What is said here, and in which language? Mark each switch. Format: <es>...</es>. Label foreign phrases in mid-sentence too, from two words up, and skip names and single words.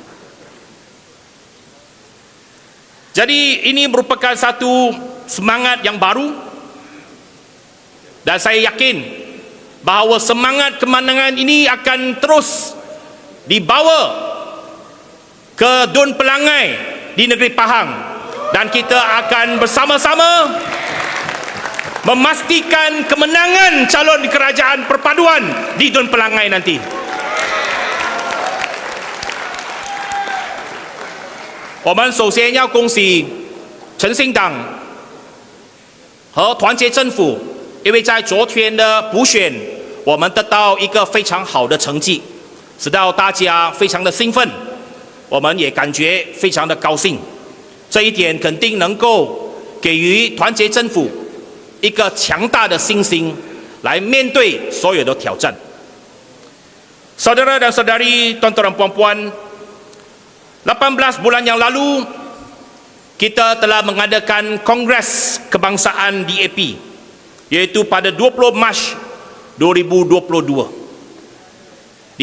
<ms>Jadi ini merupakan satu semangat yang baru, dan saya yakin bahawa semangat kemenangan ini akan terus dibawa ke Dun Pelangai di negeri Pahang, dan kita akan bersama-sama memastikan kemenangan calon kerajaan perpaduan di Dun Pelangai nanti.</ms> <zh>我们首先要恭喜诚信党和团结政府，因为在昨天的补选，我们得到一个非常好的成绩，使到大家非常的兴奋，我们也感觉非常的高兴。这一点肯定能够给予团结政府一个强大的信心，来面对所有的挑战。</zh> <ms>Saudara dan saudari, tuan-tuan dan puan-puan, 18 bulan yang lalu kita telah mengadakan Kongres Kebangsaan DAP, iaitu pada 20 Mac 2022, di</ms>